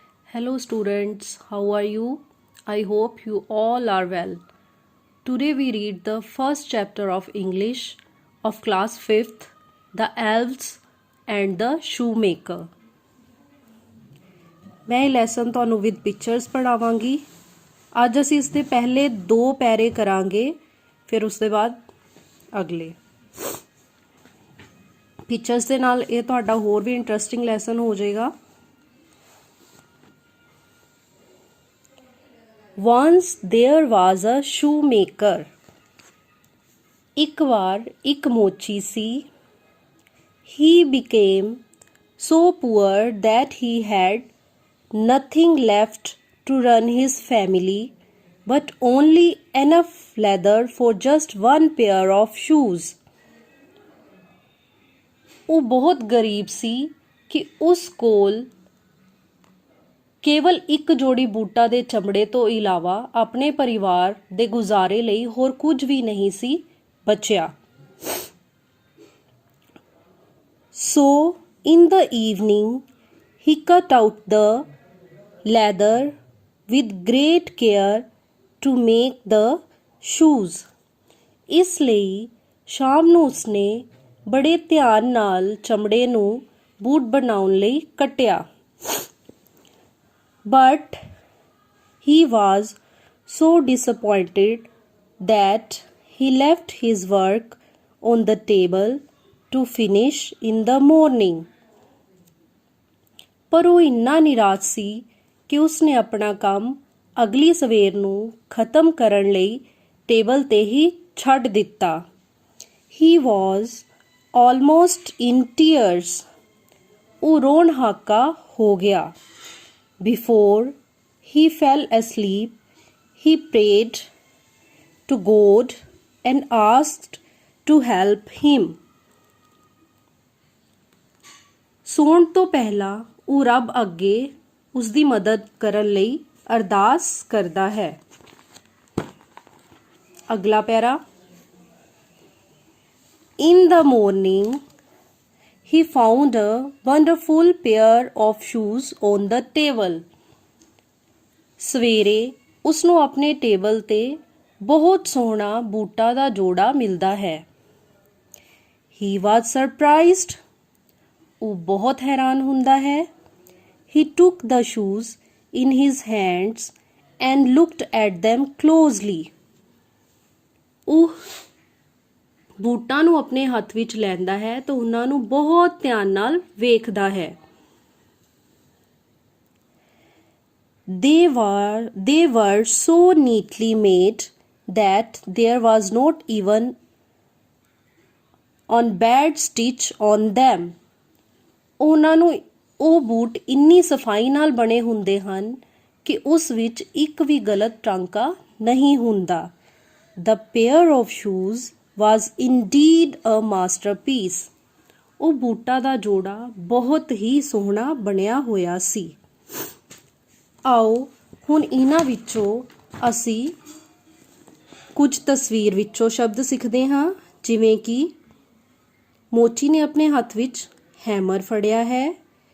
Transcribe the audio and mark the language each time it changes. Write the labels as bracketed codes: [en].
[en] Hello students, how are you? I hope you all are well. Today we read the first chapter of English of class 5th, The Elves and the Shoemaker. [pa] मैं ਇਹ lesson ਤੁਹਾਨੂੰ with pictures ਪੜਾਵਾਂਗੀ। ਅੱਜ ਅਸੀਂ ਇਸ ਦੇ ਪਹਿਲੇ 2 ਪੈਰੇ ਕਰਾਂਗੇ, ਫਿਰ ਉਸ ਦੇ ਬਾਅਦ ਅਗਲੇ। ਪਿਕਚਰਸ ਦੇ ਨਾਲ ਇਹ ਤੁਹਾਡਾ ਹੋਰ ਵੀ ਇੰਟਰਸਟਿੰਗ ਲੈਸਨ ਹੋ ਜਾਏਗਾ। [en] Once there was a shoemaker. [pa] ਇੱਕ ਵਾਰ ਇੱਕ ਮੋਚੀ ਸੀ। [en] He became so poor that he had nothing left to run his family, but only enough leather for just one pair of shoes. [pa] ਉਹ ਬਹੁਤ ਗਰੀਬ ਸੀ ਕਿ ਉਸ ਕੋਲ ਕੇਵਲ ਇੱਕ ਜੋੜੀ ਬੂਟਾਂ ਦੇ ਚਮੜੇ ਤੋਂ ਇਲਾਵਾ ਆਪਣੇ ਪਰਿਵਾਰ ਦੇ ਗੁਜ਼ਾਰੇ ਲਈ ਹੋਰ ਕੁਝ ਵੀ ਨਹੀਂ ਸੀ ਬਚਿਆ। [en] So in the evening he cut out the leather with great care to make the shoes. [pa] ਇਸ ਲਈ ਸ਼ਾਮ ਨੂੰ ਉਸਨੇ ਬੜੇ ਧਿਆਨ ਨਾਲ ਚਮੜੇ ਨੂੰ ਬੂਟ ਬਣਾਉਣ ਲਈ ਕੱਟਿਆ। [en] But he was so disappointed that he left his work on the table to finish in the morning. [pa] ਪਰ ਉਹ ਇੰਨਾ ਨਿਰਾਸ਼ ਸੀ ਕਿ ਉਸਨੇ ਆਪਣਾ ਕੰਮ ਅਗਲੀ ਸਵੇਰ ਨੂੰ ਖਤਮ ਕਰਨ ਲਈ ਟੇਬਲ ਤੇ ਹੀ ਛੱਡ ਦਿੱਤਾ। [en] He was almost in tears. [pa] ਉਹ ਰੋਣ ਹਾਕਾ ਹੋ ਗਿਆ। [en] Before he fell asleep, he prayed to God and asked to help him. [pa] ਸੌਣ ਤੋਂ ਪਹਿਲਾਂ ਉਹ ਰੱਬ ਅੱਗੇ ਉਸ ਦੀ ਮਦਦ ਕਰਨ ਲਈ ਅਰਦਾਸ ਕਰਦਾ ਹੈ। ਅਗਲਾ ਪੈਰਾ। [en] In the morning, he found a wonderful pair of shoes on the table. [pa] ਸਵੇਰੇ ਉਸਨੂੰ ਆਪਣੇ ਟੇਬਲ ਤੇ ਬਹੁਤ ਸੋਹਣਾ ਬੂਟਾਂ ਦਾ ਜੋੜਾ ਮਿਲਦਾ ਹੈ। [en] He was surprised. [pa] ਉਹ ਬਹੁਤ ਹੈਰਾਨ ਹੁੰਦਾ ਹੈ। [en] He took the shoes in his hands and looked at them closely. [pa] ਉਹ ਬੂਟਾਂ ਨੂੰ ਆਪਣੇ ਹੱਥ ਵਿੱਚ ਲੈਂਦਾ ਹੈ ਤਾਂ ਉਹਨਾਂ ਨੂੰ ਬਹੁਤ ਧਿਆਨ ਨਾਲ ਵੇਖਦਾ ਹੈ। [en] They were so neatly made that there was not even a bad stitch on them. [pa] ਉਹਨਾਂ ਨੂੰ ਉਹ ਬੂਟ ਇੰਨੀ ਸਫਾਈ ਨਾਲ ਬਣੇ ਹੁੰਦੇ ਹਨ ਕਿ ਉਸ ਵਿੱਚ ਇੱਕ ਵੀ ਗਲਤ ਟਾਂਕਾ ਨਹੀਂ ਹੁੰਦਾ। [en] The pair of shoes was indeed a masterpiece. [pa] ਉਹ ਬੂਟਾਂ ਦਾ ਜੋੜਾ ਬਹੁਤ ਹੀ ਸੋਹਣਾ ਬਣਿਆ ਹੋਇਆ ਸੀ। ਆਓ ਹੁਣ ਇਹਨਾਂ ਵਿੱਚੋਂ ਅਸੀਂ ਕੁਝ ਤਸਵੀਰ ਵਿੱਚੋਂ ਸ਼ਬਦ ਸਿੱਖਦੇ ਹਾਂ, ਜਿਵੇਂ ਕਿ ਮੋਚੀ ਨੇ ਆਪਣੇ ਹੱਥ ਵਿੱਚ ਹੈਮਰ ਫੜਿਆ ਹੈ।